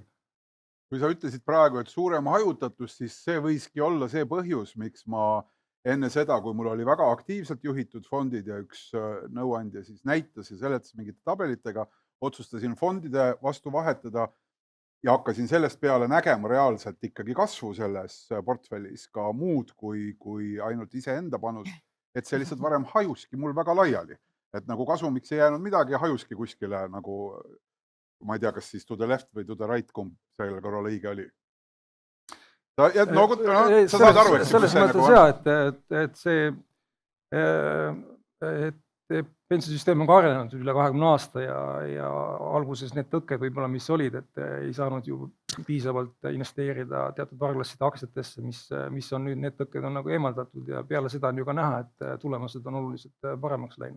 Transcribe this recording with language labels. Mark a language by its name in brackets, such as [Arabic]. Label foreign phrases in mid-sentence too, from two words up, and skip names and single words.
[Estonian] Kui sa ütlesid praegu, et suurem hajutatus, siis see võiski olla see põhjus, miks ma enne seda, kui mul oli väga aktiivselt juhitud fondid ja üks nõuandja siis näitas ja seletas mingite tabelitega, otsustasin fondide vastu vahetada ja hakkasin sellest peale nägema reaalselt ikkagi kasvu selles portfellis ka muud kui ainult iseenda panus, et see lihtsalt varem hajuski mul väga laiali. Et nagu kasumiks ei jäänud midagi ja hajuski kuskile nagu, ma ei tea, kas siis [English] to the left [Estonian] või [English] to the right, [Estonian] kumb selle korral õige oli. Sa saad aru, et selles mõttes jah, et see pensionisüsteem on ka arenenud üle 20 aasta ja alguses need tõkked võib-olla, mis olid, et ei saanud ju piisavalt investeerida teatud varaklasside aktsiatesse, mis on nüüd, need tõkked on nagu eemaldatud ja peale seda on ju ka näha, et tulemused on oluliselt paremaks läinud.